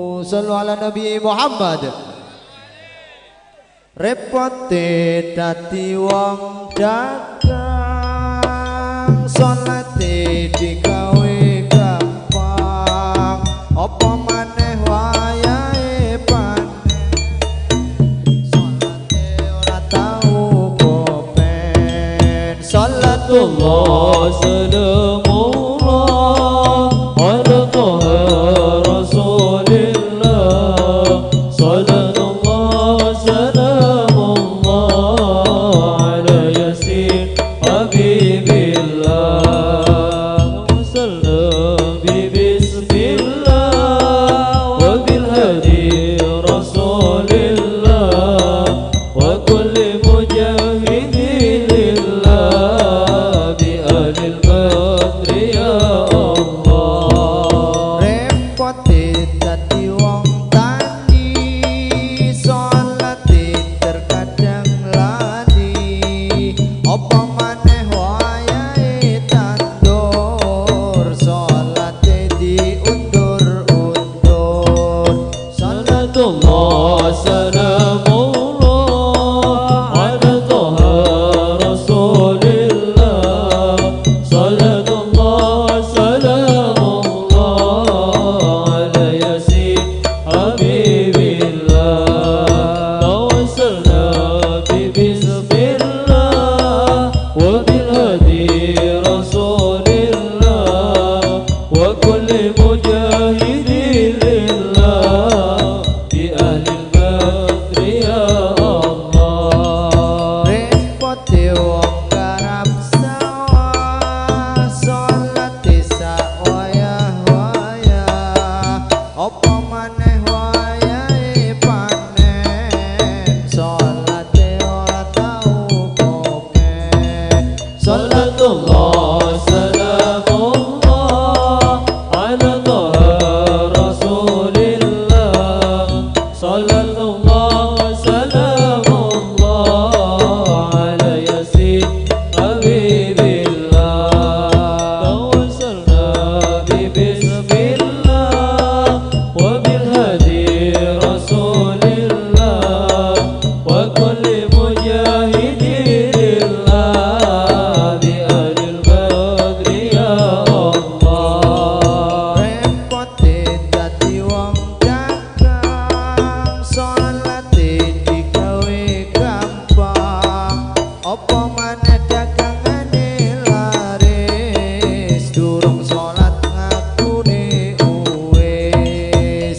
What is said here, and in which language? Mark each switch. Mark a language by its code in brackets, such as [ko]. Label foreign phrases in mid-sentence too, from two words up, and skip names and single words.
[ar] صلوا على النبي محمد. [jv] Repote dadi wong dagang, salate digawe gampang, apa maneh wayahe panen, salate ora tau kopen. [ar] صلاة الله سلام الله على طه رسول الله صلاة الله سلام الله على يس حبيب الله, وسلم ببسم الله وبالهادي رسول الله وكل مجاهدين لله بأهل البدر يا الله. [jv] repote dadi wong tani, salate terkadang lali, apa maneh wayahe tandur, salate diundur-undur. [ar] صلاة الله سلام الله على طه رسول الله صلاة الله سلام الله على يس حبيب الله توسلنا ببسم الله وبالهادي رسول الله وكل مجاهدين لله بأهل البدر يا الله. [jv] Repote wong garap sawah, salate sak wayah-wayah, apa maneh wayahe panen, salate ora tau komen. [ar] صلاة الله سلام الله على طه رسول الله صلاة الله سلام الله على يس حبيب الله توسلنا ببسم الله وبالهادي رسول الله وكل مجاهدين لله بأهل البدر يا الله. [jv] Repote dadi wong dagang, salate digawe gampang, apa maneh dagangane laris, durung salat ngakune uwis.